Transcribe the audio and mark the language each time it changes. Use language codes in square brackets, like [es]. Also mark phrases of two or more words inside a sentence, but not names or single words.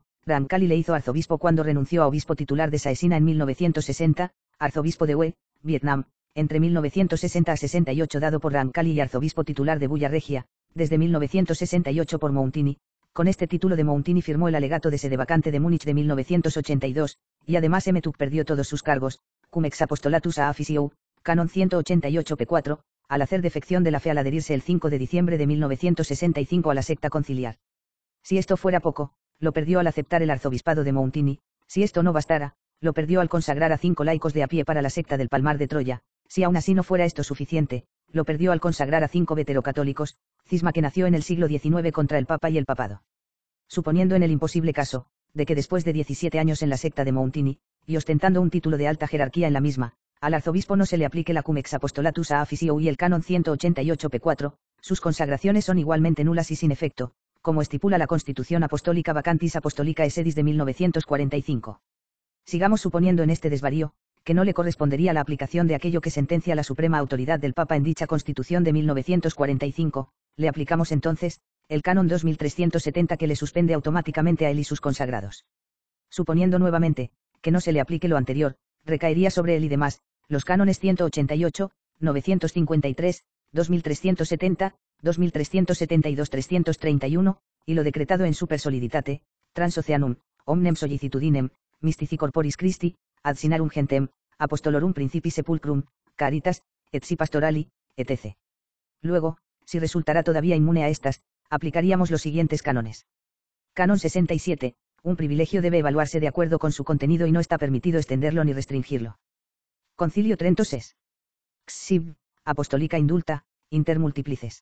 [es] Ramkali le hizo arzobispo cuando renunció a obispo titular de Saesina en 1960, arzobispo de Hue, Vietnam, entre 1960 a 68 dado por Ramkali y arzobispo titular de Bulla Regia, desde 1968 por Mountini. Con este título de Mountini firmó el alegato de sede vacante de Múnich de 1982, y además Emetuc perdió todos sus cargos, cum ex apostolatus a officio, canon 188 p4, al hacer defección de la fe al adherirse el 5 de diciembre de 1965 a la secta conciliar. Si esto fuera poco, lo perdió al aceptar el arzobispado de Mountini. Si esto no bastara, lo perdió al consagrar a 5 laicos de a pie para la secta del Palmar de Troya. Si aún así no fuera esto suficiente, lo perdió al consagrar a 5 veterocatólicos, cisma que nació en el siglo XIX contra el Papa y el Papado. Suponiendo en el imposible caso, de que después de 17 años en la secta de Mountini, y ostentando un título de alta jerarquía en la misma, al arzobispo no se le aplique la cum ex apostolatus a officio y el canon 188 p4, sus consagraciones son igualmente nulas y sin efecto, como estipula la Constitución Apostólica Vacantis Apostolicae Sedis de 1945. Sigamos suponiendo en este desvarío, que no le correspondería la aplicación de aquello que sentencia la suprema autoridad del Papa en dicha Constitución de 1945, le aplicamos entonces, el canon 2370 que le suspende automáticamente a él y sus consagrados. Suponiendo nuevamente, que no se le aplique lo anterior, recaería sobre él y demás, los cánones 188, 953, 2370, 2372 331, y lo decretado en super soliditate, transoceanum, omnem sollicitudinem, mystici corporis Christi, ad sinarum gentem, apostolorum principi sepulcrum, caritas, et si pastorali, etc. Luego, si resultará todavía inmune a estas, aplicaríamos los siguientes cánones. Canon 67, un privilegio debe evaluarse de acuerdo con su contenido y no está permitido extenderlo ni restringirlo. Concilio Trento Ses. Xib, Apostolica Indulta, Inter Multiplices.